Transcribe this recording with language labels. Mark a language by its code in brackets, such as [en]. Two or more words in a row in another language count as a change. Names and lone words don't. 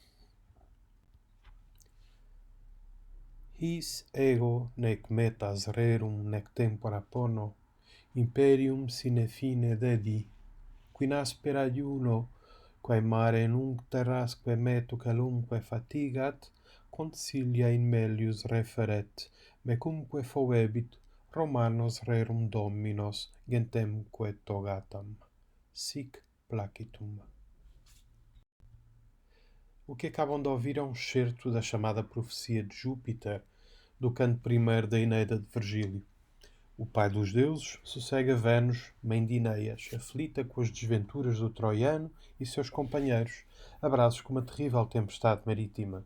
[la] His ego nec metas rerum nec tempora pono, imperium sine fine dedi, quinaspera iuno, quae mare nunc terrasque metu calumque fatigat, consilia in melius referet, mecumque foebit Romanos rerum dominos gentemque togatam. Sic placitum. [pt] O que acabam de ouvir é um excerto da chamada Profecia de Júpiter, do canto primeiro da Eneida de Virgílio. O pai dos deuses sossega Vênus, mãe de Enéas, aflita com as desventuras do troiano e seus companheiros, abraços com uma terrível tempestade marítima.